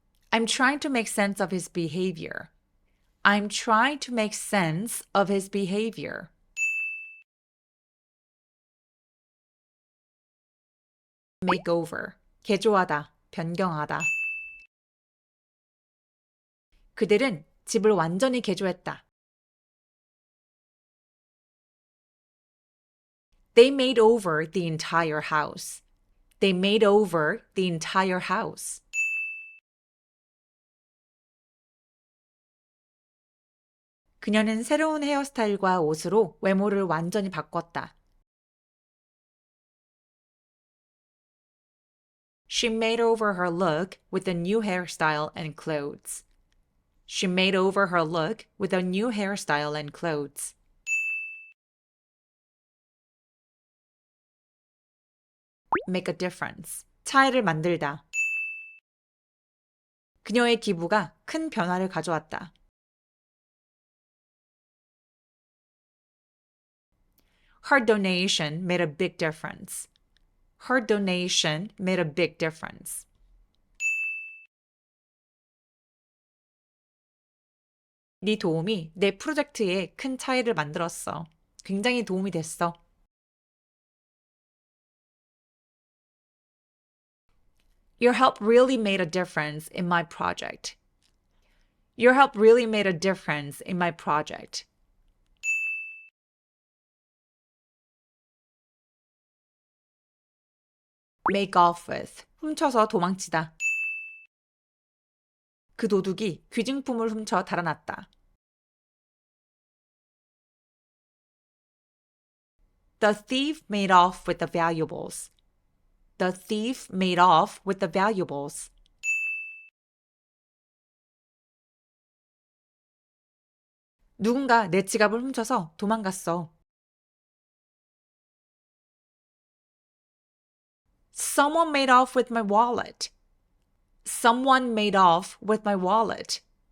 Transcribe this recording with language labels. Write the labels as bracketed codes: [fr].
[en] I'm trying to make sense of his behavior. I'm trying to make sense of his behavior. [ko] makeover. 개조하다, 변경하다. 그들은 집을 완전히 개조했다. [en] They made over the entire house. They made over the entire house. [ko] 그녀는 새로운 헤어스타일과 옷으로 외모를 완전히 바꿨다. [en] She made over her look with a new hairstyle and clothes. She made over her look with a new hairstyle and clothes. [ko] make a difference. 차이를 만들다. 그녀의 기부가 큰 변화를 가져왔다. [en] Her donation made a big difference. Her donation made a big difference. [ko] 네 도움이 내 프로젝트에 큰 차이를 만들었어. 굉장히 도움이 됐어. [en] Your help really made a difference in my project. Your help really made a difference in my project. [ko] make off with. 훔쳐서 도망치다. 그 도둑이 귀중품을 훔쳐 달아났다. [en] The thief made off with the valuables. The thief made off with the valuables. [ko] 누군가 내 지갑을 훔쳐서 도망갔어. [en] Someone made off with my wallet. Someone made off with my wallet.